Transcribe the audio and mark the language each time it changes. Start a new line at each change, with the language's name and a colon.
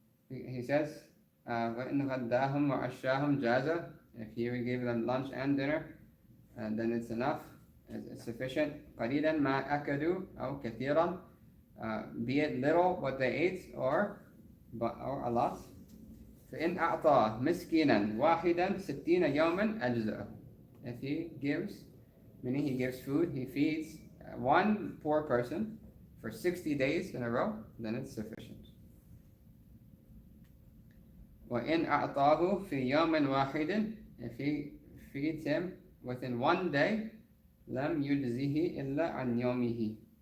English: He says,
Arabic: وَإِنْ غَدَّاهُمْ وَعَشَّاهُمْ جَازًا.
English: If you give them lunch and dinner, then it's enough. It's sufficient.
Arabic: قَلِيلًا مَا أَكَلُوا أو كثيرا,
English: be it little what they ate or a lot.
Arabic: فإن أعطى مسكينا واحدا 60 يوما أجزأه.
English: If he gives, meaning he gives food, he feeds one poor person for 60 days in a row, then it's sufficient.
Arabic: وإن أعطاه في يوم واحد,
English: if he feeds him within one day,
Arabic: لم يجزه إلا عن يومه.